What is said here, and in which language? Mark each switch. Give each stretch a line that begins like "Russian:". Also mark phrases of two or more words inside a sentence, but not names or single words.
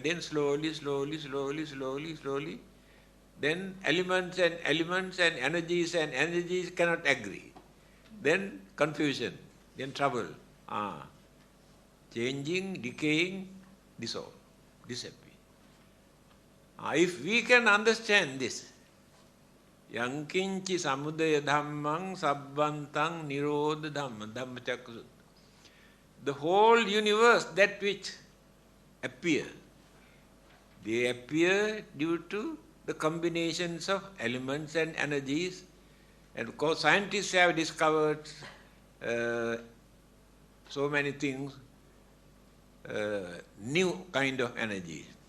English: Then slowly, then elements and energies cannot agree. Then confusion, then trouble. Changing, decaying, dissolve, disappear. If we can understand this,
Pali: yankinchi samudaya dhammang sabbantang nirodha dhamma, Dhammacakka.
English: The whole universe, that which appear, they appear due to the combinations of elements and energies. And of course, scientists have discovered so many things, new kind of energy.